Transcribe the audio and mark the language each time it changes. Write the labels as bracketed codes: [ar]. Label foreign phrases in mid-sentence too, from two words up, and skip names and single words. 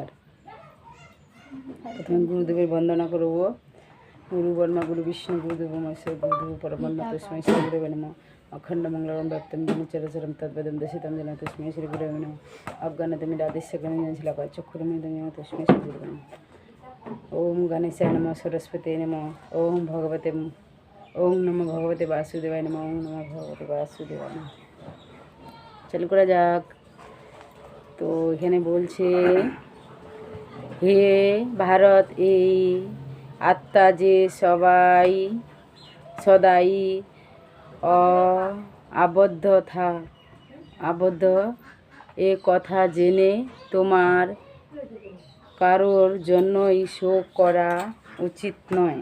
[bn] প্রথমে গুরুদেবের বন্দনা করব। [sa] গুরু ব্রহ্মা গুরু বিষ্ণু গুরুদেব মহেশ্বর গুরুদেব পরব্রহ্ম তস্मै শ্রী গুরুবে নমঃ। অখণ্ড মঙ্গলম ব্যক্তম যেন চরচরম তদ্পদম দশিতম যেন তস্मै শ্রী গুরুবে নমঃ। অজ্ঞানতিমিরাদিস্য জ্ঞানঞ্জনশলাকায় চক্ষুরুন্মিলিतं যেন তস্मै শ্রী গুরুবে নমঃ। ওম গণেশায় নমঃ, সরস্বতী নমঃ, ওম নমো ভগবতে বাসুদেবায় নমঃ, ওম নমো ভগবতে বাসুদেবায় নমঃ। [bn] চালু করা যাক। তো এখানে বলছে, হে ভারত, এই আত্মা যে সদাই আবদ্ধ এ কথা জেনে তোমার কারোর জন্যই শোক করা উচিত নয়।